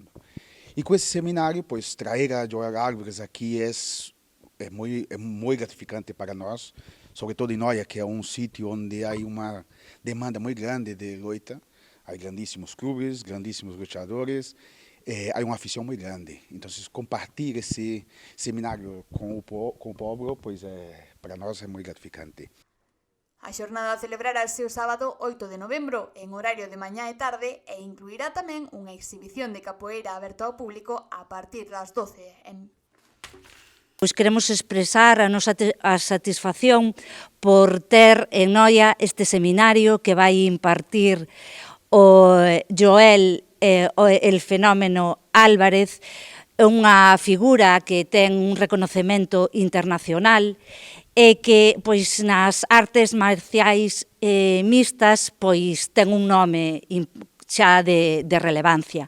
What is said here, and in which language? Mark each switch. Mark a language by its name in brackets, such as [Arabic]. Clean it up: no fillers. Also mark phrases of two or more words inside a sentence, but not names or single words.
[Portuguese] E com esse seminário, trazer a Joel Álvarez aqui é muito gratificante para nós, sobretudo em Noia, que é um sítio onde há uma demanda muito grande de luta. Há grandíssimos clubes, grandíssimos lutadores, há uma afição muito grande. Então, compartilhar esse seminário com o povo, para nós é muito gratificante. [Galician] A xornada celebrarase o sábado 8 de novembro, en horario de mañá e tarde, e incluirá tamén unha exhibición de capoeira aberta ao público a partir das 12. Pois queremos expresar a nosa satisfacción por ter en Noia este seminario que vai impartir o Joel "El Fenómeno" Álvarez, unha figura que ten un reconocemento internacional e que nas artes marciais mixtas ten un nome xa de relevancia.